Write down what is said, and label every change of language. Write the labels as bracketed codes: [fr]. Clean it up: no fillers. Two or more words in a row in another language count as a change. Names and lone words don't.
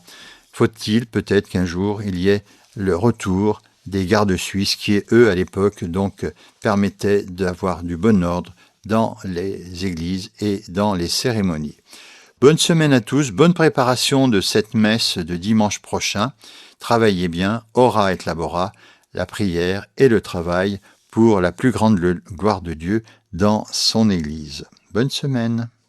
[fr] Faut-il peut-être qu'un jour il y ait le retour des gardes suisses qui, eux, à l'époque, donc permettaient d'avoir du bon ordre dans les églises et dans les cérémonies. Bonne semaine à tous, bonne préparation de cette messe de dimanche prochain. Travaillez bien, [la] ora et labora, [fr] la prière et le travail pour la plus grande gloire de Dieu dans son Église. Bonne semaine.